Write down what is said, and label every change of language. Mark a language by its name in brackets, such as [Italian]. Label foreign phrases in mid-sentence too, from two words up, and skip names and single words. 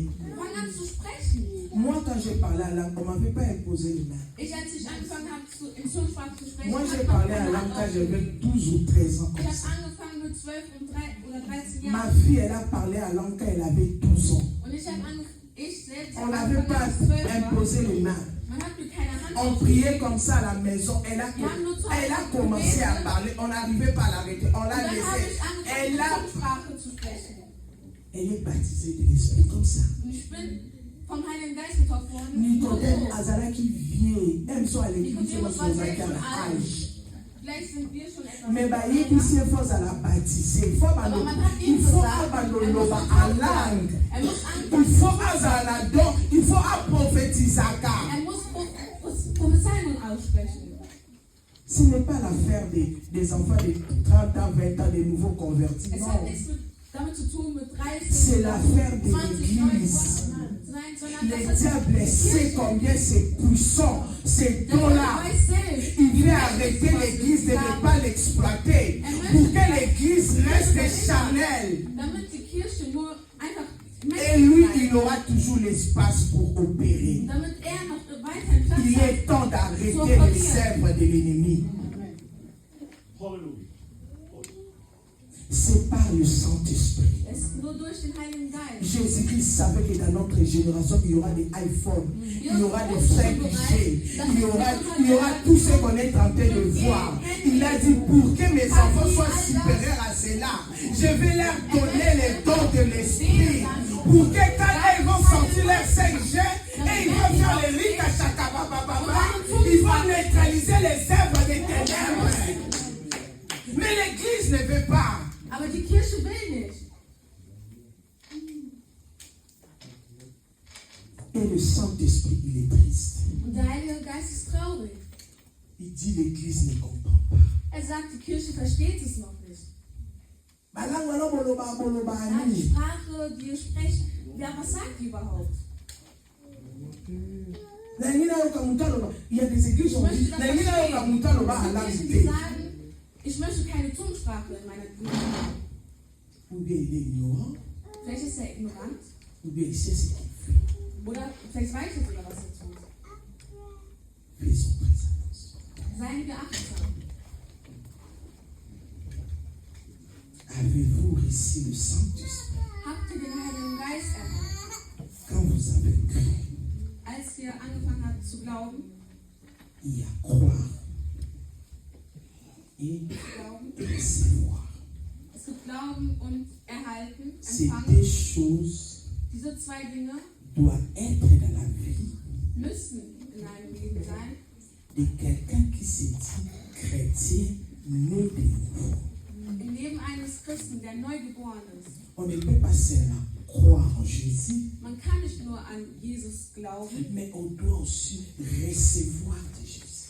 [French] Moi, quand j'ai parlé à langue, on ne m'avait pas imposé les mains. Moi, j'ai parlé à langue quand j'avais 12 ou 13 ans. Ma fille, elle a parlé à langue quand elle avait 12 ans. [German] Ich selbst, [French] On n'avait pas imposé les mains. [German] man hat mir keine Hand [French] On priait comme ça à la maison. Elle a commencé à parler. On n'arrivait pas à l'arrêter. On [German] Und [French] l'a [German] dann habe [French] laissée. [German] ich angefangen, [French] Elle a [German] Zungensprache zu sprechen. [French] Elle est baptisée de l'esprit comme ça. [German] Und ich bin vom Heiligen Geist getauft worden. [French] Nicodème Azalaki vient. Même si elle est [German] Nicodemus war selbst schon alt. [French] âge. [German] Vielleicht sind wir schon etwas [French] Mais bah, il [German] älter. [French] dit c'est faux à la baptiser. Il faut [German] Aber man hat [French] il [German] ihm [French] faut [German] gesagt, er muss [French] abandonner en [German] getauft [French] langue. [German] werden. Er muss [French] Il [German] anfangen. [French] faut azaladon. Il faut prophétiser. [German] Er muss Prophezeiungen aussprechen. [French] Ce n'est pas l'affaire des enfants de 30 ans, 20 ans, des nouveaux convertis. [German] Es [French] Non. [German] hat nichts damit zu tun mit 30, [French] C'est l'affaire de [German] 20 [French] l'Église. [German] Nein, sondern [French] Le [German] das hat [French] diable sait combien c'est puissant, ces dons-là. [German] weiß selbst, [French] Il veut arrêter l'Église de ne pas l'exploiter pour que l'Église reste charnelle. [German] damit die Kirche nur einfach [French] Et lui, il aura toujours l'espace pour opérer. [German] damit noch weiterhin Platz [French] Il [German] hat. [French] est temps d'arrêter les œuvres de l'ennemi. C'est par le Saint-Esprit. [German] Es ist nur durch den Heiligen Geist. [French] Jésus-Christ savait que dans notre génération, il y aura des iPhones, il y aura des 5G, il y aura tout ce qu'on est en train de voir. Il a dit, pour que mes enfants soient supérieurs à cela, je vais leur donner les dons de l'esprit. Pour que quand ils vont sortir leur 5G, et ils vont faire les rites à Chakabababa, ils vont neutraliser les œuvres des ténèbres. Mais l'Église ne veut pas. [German] Aber die Kirche will nicht. [French] Et le Saint-Esprit, il est triste. [German] Und der Heilige Geist ist traurig. [French] Il dit l'Église ne comprend pas. [German] Er sagt, die Kirche versteht es noch nicht. [French] La [German] Ja, die Sprache, die ihr sprecht, ja, was sagt die überhaupt? [French] Il y a des églises [German] Ich [French] qui [German] möchte das verstehen. Es gibt Kirchen, die [French] ont [German] sagen, ich möchte keine Zungensprache in meiner Kirche. [French] ou bien il est ignorant, [German] Vielleicht ist er ignorant [French] ou bien il sait ce qu'il fait. [German] oder vielleicht weiß er sogar, was er tut. [French] Faisons très attention. [German] Seien wir achtsam. [French] Avez-vous reçu le Saint-Esprit [German] Habt ihr den Heiligen Geist erhalten? [French] quand vous avez cru? [German] Als ihr angefangen habt zu glauben, [French] Il y a croire et recevoir. [German] es gibt Glauben und Erhalten, [French] Ces [German] Empfangen. [French] deux choses [German] Diese zwei Dinge [French] doivent être dans la vie [German] müssen in einem Leben sein. [French] de quelqu'un qui se dit chrétien, né de nouveau. [German] Im Leben eines Christen, der neu geboren ist. [French] On ne peut pas seulement croire en Jésus, [German] Man kann nicht nur an Jesus glauben, [French] mais on doit aussi recevoir de Jésus.